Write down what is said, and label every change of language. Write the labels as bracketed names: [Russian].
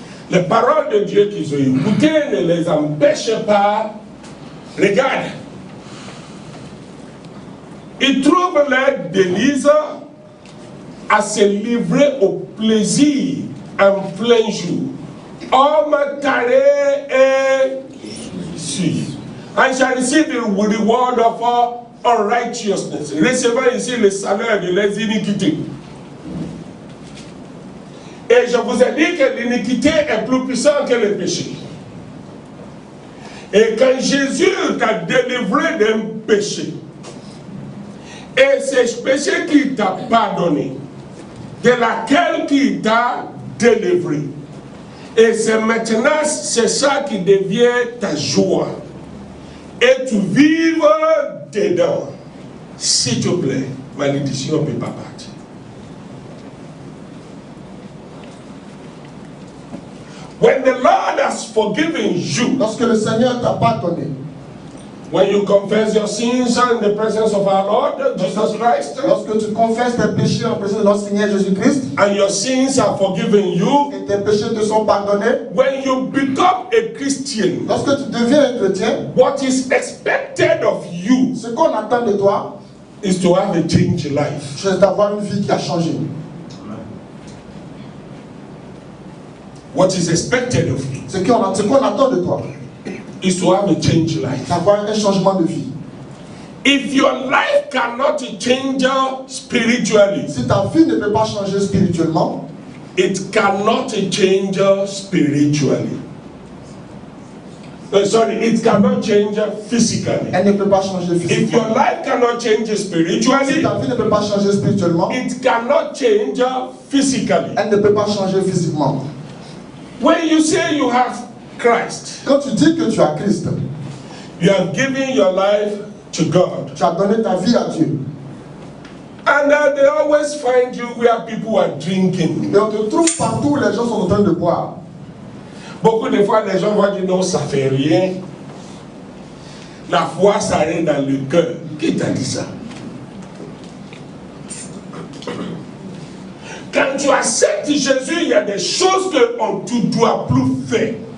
[French] Les paroles de Dieu qu'ils ont écoutées ne les empêchent pas. Regarde, ils trouvent leur délice à se livrer au plaisir en plein jour. Homme carré et suivi. [English] And shall receive the reward of unrighteousness. [French] Recevant ici le salaire de les iniquités. Et je vous ai dit que l'iniquité est plus puissante que le péché. Et quand Jésus t'a délivré d'un péché, et c'est ce péché qu'il t'a pardonné, de laquelle il t'a délivré. Et c'est maintenant, c'est ça qui devient ta joie. Et tu vives dedans. S'il te plaît, malédiction ne peut pas partir. [English] When the Lord has forgiven you, [French] Lorsque le Seigneur t'a pardonné, [English] when you confess your sins in the presence of our Lord Jesus Christ, [French] lorsque tu confesses tes péchés en présence de notre Seigneur Jésus-Christ, [English] and your sins are forgiven you, [French] et tes péchés te sont pardonnés, [English] when you become a Christian, [French] lorsque tu deviens un chrétien, [English] what is expected of you [French] ce qu'on attend de toi, [English] is to have a changed life. [French] c'est d'avoir une vie qui a changé. [English] What is expected of you [French] Ce qu'on attend de toi, [English] is to have a changed life. [French] d'avoir un changement de vie. [English] If your life cannot change spiritually, [French] Si ta vie ne peut pas changer spirituellement, [English] it cannot change spiritually. Sorry, it cannot change physically. [French] elle ne peut pas changer [English] If [French] physiquement. [English] your life cannot change [French] Si [English] spiritually, [French] ta vie ne peut pas changer spirituellement, [English] it cannot change physically. [French] elle ne peut pas changer physiquement. [English] When you say you have Christ, [French] Quand tu dis que tu as Christ, [English] you have given your life to God. [French] tu as donné ta vie à Dieu. [English] And they always find you where people are drinking. [French] Et on te trouve partout où les gens sont en train de boire. Beaucoup de fois, les gens vont dire non, ça fait rien. La foi s'arrête dans le cœur. Qui t'a dit ça? Quand tu acceptes Jésus, il y a des choses que tu ne dois plus faire.